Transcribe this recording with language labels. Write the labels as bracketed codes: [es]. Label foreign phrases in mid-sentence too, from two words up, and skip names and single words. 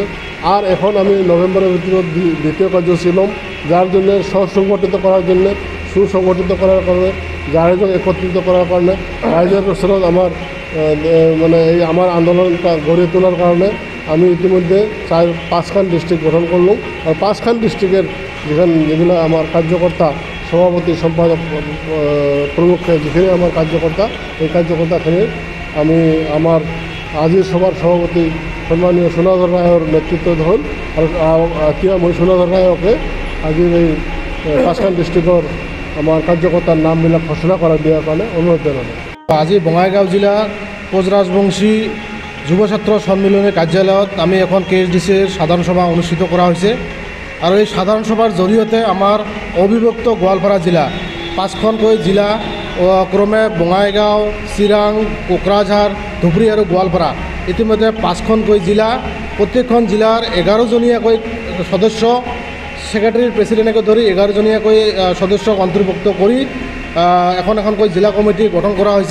[bn] আর এখন আমি নভেম্বরের ভিতরে দ্বিতীয় কার্যসূচী লম, যার জন্য সুসংগঠিত করার জন্য সুসংগঠিত করার কারণে জাহেজন একত্রিত করার কারণে রাইজের ওচৰত আমার মানে এই আমার আন্দোলনটা গড়ে তোলার কারণে আমি ইতিমধ্যে 5খান ডিস্ট্রিক্ট গঠন করলাম। আর 5খান ডিস্ট্রিক্টের যেগুলো আমার কার্যকর্তা, সভাপতি, সম্পাদক প্রমুখ যেখানে আমার কার্যকর্তা, এই কার্যকর্তাখানে আমি আমার আজির সভার সভাপতি সম্মানীয় সোনাধর রায়ের নেতৃত্ব হল। আর [as] এতিয়া মই [bn] সোনাধর রায়কে আজির এই 5খান ডিস্ট্রিক্টর আমার কার্যকর্তার নামবিলাক ঘোষণা করা দেওয়ার কারণে অনুরোধ জানানো। [as] আজি বঙাইগাঁও জিলা কোচৰাজবংশী যুৱ ছাত্ৰ সন্মিলনীৰ কাৰ্যালয়ত আমি এখন KSDCৰ সাধাৰণ সভা অনুষ্ঠিত কৰা হৈছে। আৰু এই সাধাৰণ সভাৰ জৰিয়তে আমাৰ অবিভক্ত গোৱালপাৰা জিলা 5খনকৈ জিলা ক্ৰমে বঙাইগাঁও, চিৰাং, কোকৰাঝাৰ, ধুবুৰী আৰু গোৱালপাৰা ইতিমধ্যে 5খনকৈ জিলা, প্ৰত্যেকখন জিলাৰ 11জনীয়াকৈ সদস্য, সেক্ৰেটাৰীৰ প্ৰেচিডেণ্টকে ধৰি 11জনীয়াকৈ সদস্যক অন্তৰ্ভুক্ত কৰি এখনকৈ জিলা কমিটি গঠন কৰা হৈছে।